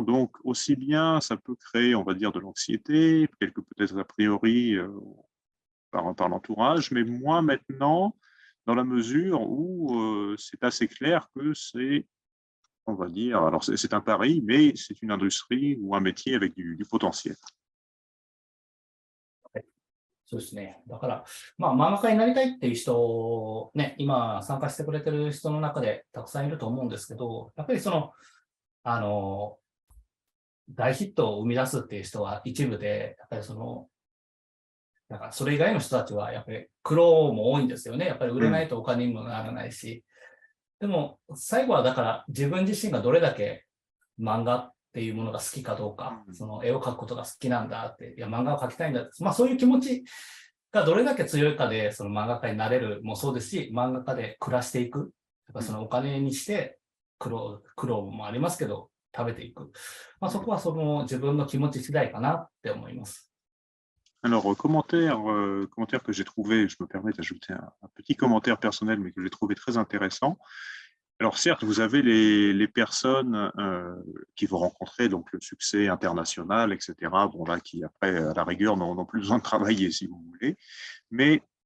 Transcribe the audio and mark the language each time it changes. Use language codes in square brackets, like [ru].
[fr] Donc, aussi bien ça peut créer, on va dire, de l'anxiété, quelques peut-être a priori par l'entourage, mais moins maintenant, dans la mesure où c'est assez clair que c'est, on va dire, alors c'est un pari, mais c'est une industrie ou un métier avec du potentiel. [ja] そうですね。だから、漫画家になりたいっていう人、ね、今参加してくれてる人の中でたくさんいると思うんですけど、やっぱりあの、大ヒットを生み出すっていう人は一部で、やっぱりなんかそれ以外の人たちはやっぱり苦労も多いんですよね。やっぱり売れないとお金にもならないし。でも、最後はだから自分自身がどれだけ漫画っていうものが好きかどうか、その絵を描くことが好きなんだって、いや、漫画を描きたいんだって、そういう気持ちがどれだけ強いかで、その漫画家になれるもそうですし、漫画家で暮らしていく。やっぱそのお金にして苦労もありますけど、食べていく。そこはその自分の気持ち次第かなって思います。 [fr] Alors, commentaire que j'ai trouvé, je me permets d'ajouter un petit commentaire personnel, mais que j'ai trouvé très intéressant. Alors certes, vous avez les personnes qui vont rencontrer donc le succès international, etc. Bon là, qui après à la rigueur n'ont plus besoin de travailler, si vous voulez. Mais